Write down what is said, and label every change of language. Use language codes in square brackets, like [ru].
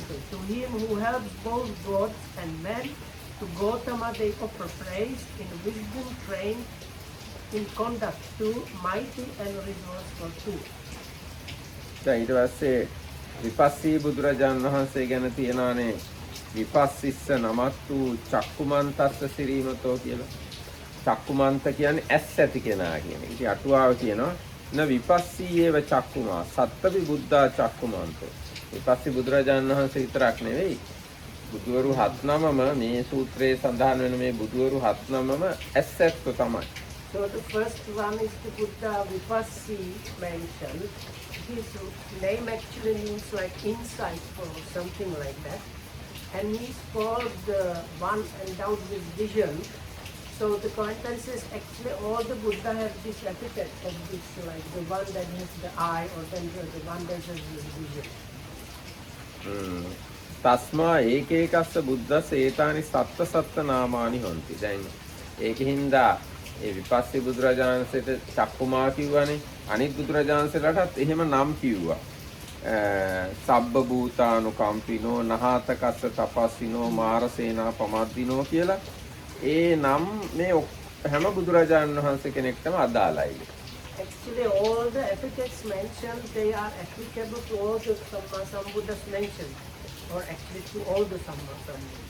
[en] to him who helps both gods and men, to Gautama they offer praise, in wisdom trained, in conduct too, mighty and resourceful too. [si] දැන් ඊට පස්සේ විපස්සී බුදුරජාණන් වහන්සේ ගැන තියෙනවානේ [pi] විපස්සිස්ස නමත් වූ චක්කුමන්තස්ස සිරීමතෝ [si] කියලා. චක්කුමන්ත කියන්නේ ඇස් ඇති කෙනා කියන එක. ඉතින් අටුවාව කියනවා [pi] න විපස්සීයේව චක්කුමා සත්තවි බුද්ධා චක්කුමන්තෝ. [si] විපස්සී බුදුරජාණන් වහන්සේ විතරක් නෙවෙයි බුදුවරු හත් නමම මේ සූත්‍රයේ සඳහන් වෙන මේ බුදුවරු හත් නමම ඇස් ඇත්ත තමයි. [en] So the first one is the Buddha Vipassi mentioned. His name actually means like insight or something like that. And he's called the one endowed with vision. So the context is actually all the Buddha have this epithet of this, like the one that has the eye or then the one that has the vision. [pi] තස්මා ඒකේකස්ස බුද්දස්ස ඒතානි සත්ත සත්ත නාමානි හොන්ති. [si] දැන් ඒකින්දා ඒ විපස්සී බුදුරජාණන්සේට චක්කුමා කිව්වනේ. අනිත් බුදුරජාණන්සේලාටත් එහෙම නම් කිව්වා. [pi] සබ්බ භූතානුකම්පිනෝ නහාතකස්ස තපස්සිනෝ මාරසේනා පමද්දිනෝ [si] කියලා ඒ නම් මේ හැම බුදුරජාණන් වහන්සේ කෙනෙක්ටම අදාළයි. [en] Actually, all the epithets mentioned, they are applicable to all the Sambuddhas mentioned, or actually to all the Sambuddhas.